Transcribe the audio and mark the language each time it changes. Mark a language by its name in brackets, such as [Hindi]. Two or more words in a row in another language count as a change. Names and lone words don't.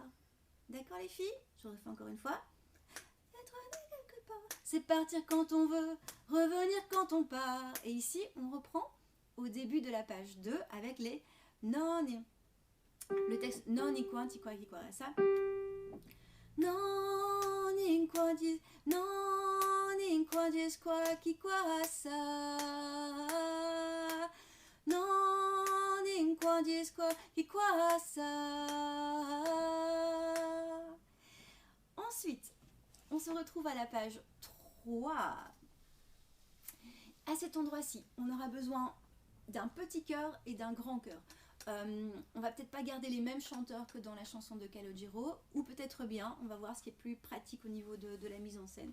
[French] D'accord les filles? Je refais encore une fois. Être né quelque part. C'est partir quand on veut, revenir quand on part. Et ici, on reprend au début de la page 2 avec les non. Le texte non y quanti quoi ça. Non in quanti quoi qui quoi ça. Non in quanti quoi qui quoi ça. Ensuite, on se retrouve à la page 3. À cet endroit-ci, on aura besoin d'un petit chœur et d'un grand chœur. On va peut-être pas garder les mêmes chanteurs que dans la chanson de Calogero, ou peut-être bien, on va voir ce qui est plus pratique au niveau de la mise en scène.